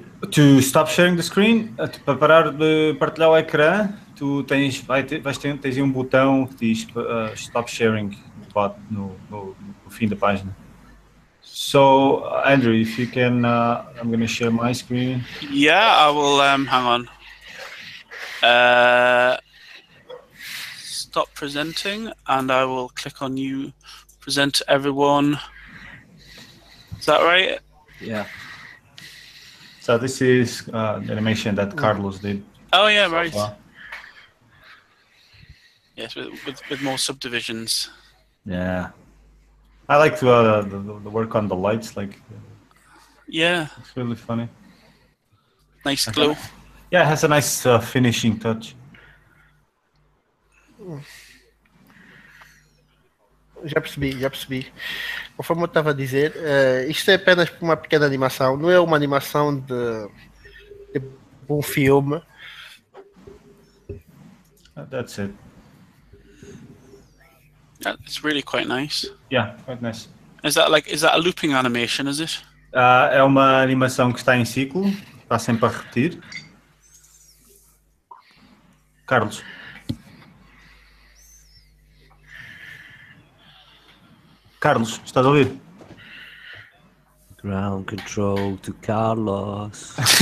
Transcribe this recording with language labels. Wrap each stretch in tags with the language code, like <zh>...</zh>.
<en>To stop sharing the screen,</en> <pt>para parar de partilhar o ecrã, tu tens aí um botão que diz stop sharing no fim da página.</pt> <en>So, Andrew, if you can, I'm going to share my screen. Yeah, I will. Hang on. Stop presenting, and I will click on you. Present to everyone. Is that right? Yeah. So this is the animation that Carlos did. Oh yeah, right. Yes, with more subdivisions. Yeah. I like the work on the lights. Yeah. It's really funny. Nice glow. Yeah, it has a nice finishing touch.</en> <pt>Já percebi. Conforme eu estava a dizer, isto é apenas uma pequena animação, não é uma animação de um filme.</pt> <en>That's it. Yeah, it's really quite nice. Yeah, quite nice. Is that a looping animation, is it?</en> <pt>É uma animação que está em ciclo, está sempre a repetir. Carlos. Carlos, estás a ouvir?</pt> <en>Ground control to Carlos.</en>